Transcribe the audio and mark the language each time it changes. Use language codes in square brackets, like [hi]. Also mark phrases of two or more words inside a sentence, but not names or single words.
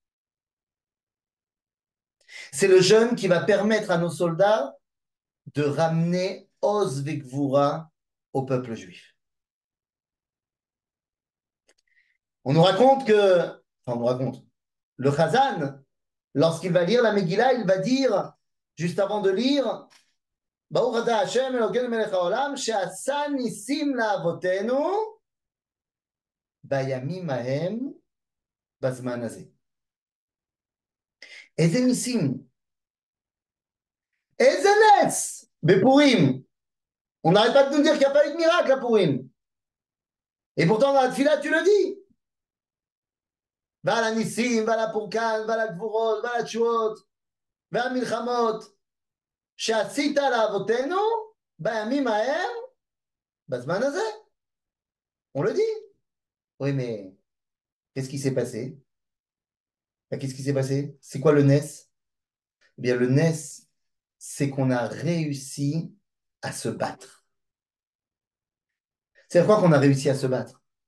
[fr] C'est le jeûne qui va permettre à nos soldats de ramener [he] עוז וגבורה [fr] au peuple juif. On nous raconte on nous raconte, le Chazan, lorsqu'il va lire la Megillah, il va dire, juste avant de lire, [he] ברוך אתה השם אלוקינו מלך העולם שעשה ניסים לאבותינו בימים ההם בזמן הזה. איזה ניסים? איזה נס בפורים? [fr] On n'arrête pas de nous dire qu'il n'y a pas eu de miracle à Purim. Et pourtant, dans la tefila, tu le dis. [he] ועל הניסים, ועל הפורקן, ועל הגבורות, ועל התשועות, ועל המלחמות, שעשית לאבותינו בימים ההם, בזמן הזה. [fr] On le dit. Oui, mais qu'est-ce qui s'est passé? Qu'est-ce qui s'est passé? C'est quoi le NES? Eh bien, le NES, c'est qu'on a réussi à se battre. C'est quoi qu'on a réussi à se battre?